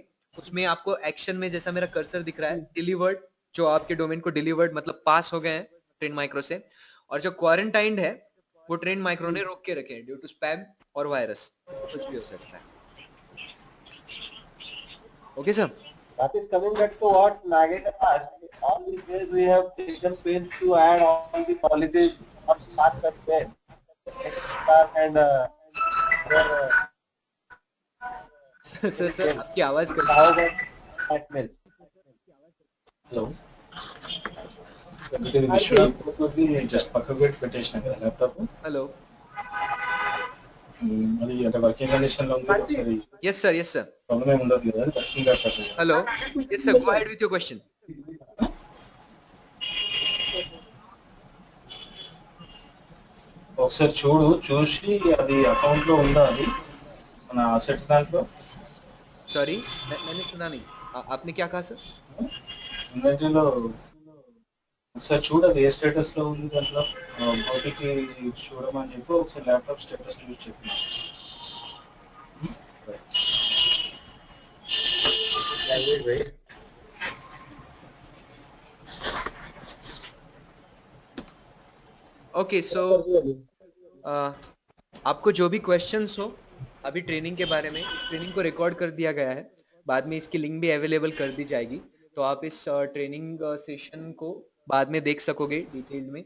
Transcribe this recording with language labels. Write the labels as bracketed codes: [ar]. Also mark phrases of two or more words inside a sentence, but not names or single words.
[hi] उसमें आपको एक्शन में जैसा मेरा कर्सर दिख रहा है, डिलीवर्ड, जो आपके डोमेन को डिलीवर्ड मतलब पास हो गए हैं ट्रेंड माइक्रो से, और जो क्वारंटाइंड है वो ट्रेंड माइक्रो ने रोक के रखे हैं [en] due to [hi] स्पैम और वायरस, कुछ भी हो सकता है। [en] okay sir, That is coming back to what Nagin asked. All these days we have taken pains to add all the policies of smart campaign and [hi] सर आपकी आवाज कर [en] how about blackmail? [te] హలో విశ్వనాథ్ జస్ట్ పక్కకు పెట్టి పెట్టేసిన కదా ల్యాప్టాప్. [en] हेलो, [te] అది అంటే వర్కింగ్ కండిషన్ లో ఉంది. ఒకసారి [en] yes sir [te] ప్రాబ్లం ఏమి ఉండదు కదా, వర్కింగ్ ల్యాప్టాప్. [en] hello, yes sir, go ahead with your question. [te] ఒకసారి చూసి అది అకౌంట్ లో ఉందా, అది మన అసెట్ దాంట్లో. [hi] सॉरी मैंने सुना नहीं, आपने क्या कहा सर? [te] ఇన్వెంటరీలో ఒకసారి చూడదు ఏ స్టేటస్ లో ఉంది దాంట్లో. బయటికి చూడమని చెప్పి ఒకసారి ల్యాప్టాప్ స్టేటస్ చూసి చెప్పిన. [en] okay so [hi] आपको जो भी क्वेश्चंस हो अभी ट्रेनिंग के बारे में, इस ट्रेनिंग को रिकॉर्ड कर दिया गया है, बाद में इसकी लिंक भी अवेलेबल कर दी जाएगी, तो आप इस ट्रेनिंग सेशन को बाद में देख सकोगे डिटेल में।